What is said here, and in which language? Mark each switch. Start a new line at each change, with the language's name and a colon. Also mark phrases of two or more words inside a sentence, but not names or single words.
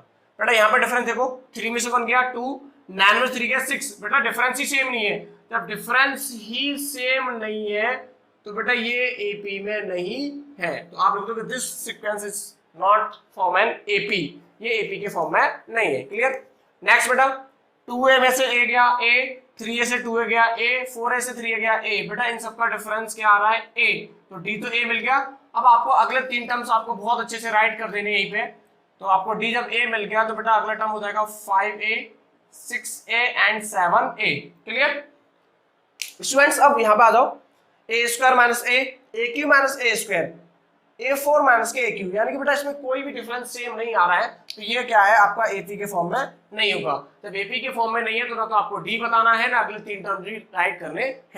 Hindi: बेटा यहाँ पे डिफरेंस देखो, 3 में से 1 गया 2, 9 में 3 गया 6, बेटा डिफरेंस ही सेम नहीं है। जब डिफरेंस ही सेम नहीं है तो बेटा ये एपी में नहीं है। तो आप लिख दोगे
English: this sequence is not form an AP,
Hindi: ये एपी के फॉर्म में नहीं है, क्लियर। नेक्स्ट बेटा 2a में से a गया a, 3a से 2a गया a, 4a से 3a गया a, बेटा इन सबका डिफरेंस क्या आ रहा है a, तो d तो a मिल गया। अब आपको अगले 3 टर्म्स आपको बहुत अच्छे से राइट कर देने यहीं पे। तो आपको d जब a मिल गया तो बेटा अगला टर्म हो जाएगा 5a, 6a एंड 7a।
English: clear students?
Hindi: अब यहां पे आ जाओ,
English: a square minus a q minus a square,
Hindi: A4 माइनस के AQ, यानी कि बेटा इसमें कोई भी डिफरेंस सेम नहीं आ रहा है, तो ये क्या है आपका AP के फॉर्म में नहीं होगा। जब AP के फॉर्म में नहीं है तो ना तो आपको D बताना है ना अगले 3
English: term write
Hindi: करने हैं।